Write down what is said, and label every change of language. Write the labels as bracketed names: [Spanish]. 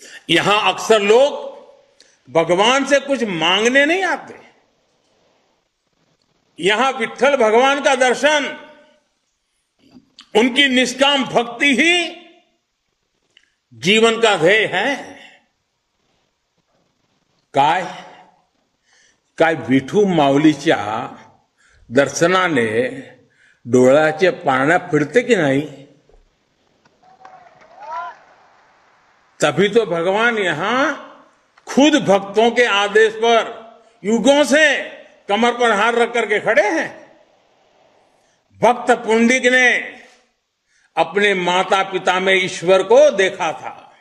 [Hindi] यहां अक्सर लोग भगवान से कुछ मांगने नहीं आते। यहां विठ्ठल भगवान का दर्शन, उनकी निष्काम भक्ति ही जीवन का ध्येय है। [Marathi] काय विठू माऊलीच्या दर्शनाने डोळ्याचे पारण्या फिरते [Hindi] की नहीं? तभी तो भगवान यहां खुद भक्तों के आदेश पर युगों से कमर पर हाथ रख करके खड़े हैं। भक्त पुंडिक ने अपने माता पिता में ईश्वर को देखा था।